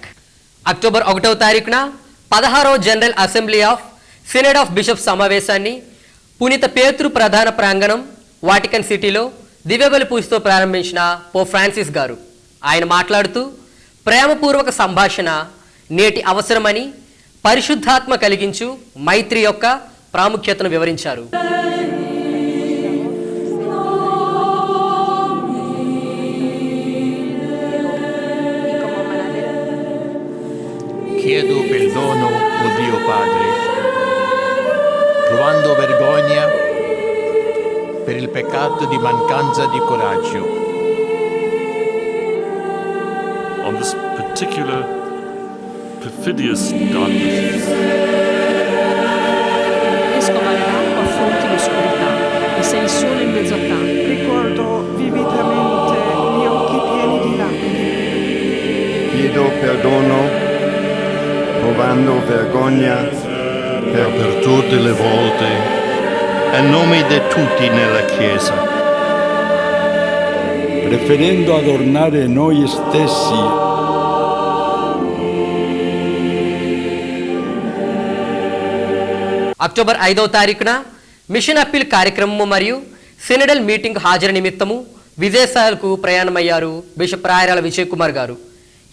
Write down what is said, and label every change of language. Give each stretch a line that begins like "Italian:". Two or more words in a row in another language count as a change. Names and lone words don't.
Telugu: అక్టోబర్ 1వ తారీఖున 16వ
English: General Assembly of Synod of Bishop
Telugu: సమావేశాన్ని పునీత పేతురు ప్రధాన ప్రాంగణం వాటికన్ సిటీలో దివ్యబలి పూజతో ప్రారంభించిన పోప్ ఫ్రాన్సిస్ గారు. ఆయన మాట్లాడుతూ ప్రేమపూర్వక సంభాషణ నేటి అవసరమని, పరిశుద్ధాత్మ కలిగించు మైత్రి యొక్క ప్రాముఖ్యతను వివరించారు.
Italian: Chiedo perdono, o Dio Padre, provando vergogna per il peccato di mancanza di coraggio.
English: On this particular perfidious darkness.
Italian: Escovarà affronti l'oscurità e sei solo in mezzo a tanti. Ricordo vividamente gli occhi pieni di lacrime. Chiedo perdono provando vergogna per tutte le volte a nome di tutti nella Chiesa, preferendo adornare noi stessi
Telugu: అక్టోబర్ 5వ తారీఖున
English: mission appeal
Telugu: కార్యక్రమము మరియు
English: synodal meeting
Telugu: హాజరు నిమిత్తము విదేశాలకు ప్రయాణమయ్యారు బిషప్ రాయరాల విజయ్ కుమార్ గారు.